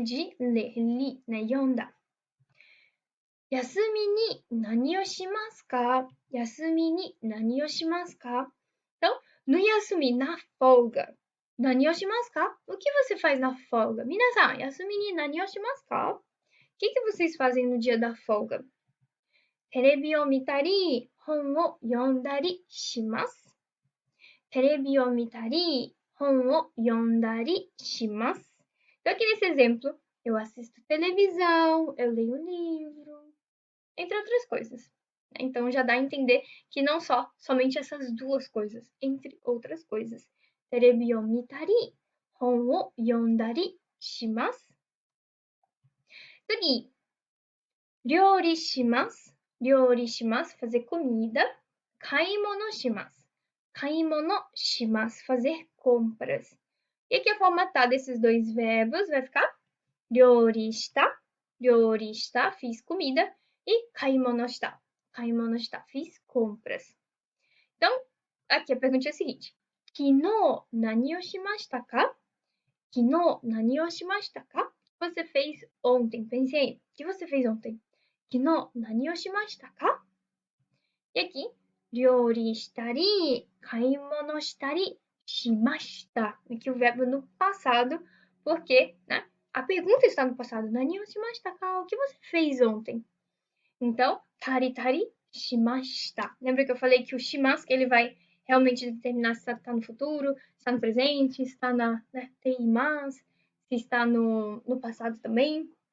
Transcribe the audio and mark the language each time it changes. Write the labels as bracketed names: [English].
[Portuguese] De ler, li, né? [Japanese] Yonda. 休みに何をしますか? 休みに何をしますか? [Portuguese] Então, no yasumi, na folga, [Japanese] 何をしますか? [Portuguese] O que você faz na folga? [Japanese] Minasan, yasumi ni nani o shimasu ka? [Portuguese] O que vocês fazem no dia da folga? [Japanese] テレビを見たり、本を読んだりします。テレビを見たり、本を読んだりします。 [Portuguese] Então, aqui nesse exemplo, eu assisto televisão, eu leio livro, entre outras coisas. Então já dá a entender que não somente essas duas coisas, entre outras coisas. [Japanese] Terebi o mitari, hon o yondari shimasu. [Portuguese] Seguinte, [Japanese] ryori shimasu, ryori shimasu, [Portuguese] fazer comida. [Japanese] Kaimono shimasu, kaimono shimasu, [Portuguese] fazer compras. E aqui a forma tá desses dois verbos vai ficar [Japanese] ryori shita, [Portuguese] fiz comida, e [Japanese] kaimono shita, [Portuguese] fiz compras. Então, aqui a pergunta é a seguinte. [Japanese] Kino nani o shimashita ka? Kino nani o shimashita ka? [Portuguese] você fez ontem? Pense aí. O que você fez ontem? [Japanese] 昨日何をしましたか? [Portuguese] E aqui, [Japanese] 料理したり、買い物したりしました. [Portuguese] Aqui o verbo no passado, porque, né? A pergunta está no passado. [Japanese] 何をしましたか? [Portuguese] O que você fez ontem? Então, [Japanese] tari tari shimashita. [Portuguese] Lembra que eu falei que o shimasu ele vai realmente determinar se está no futuro, se está no presente, se está na teimasu, se está no passado também.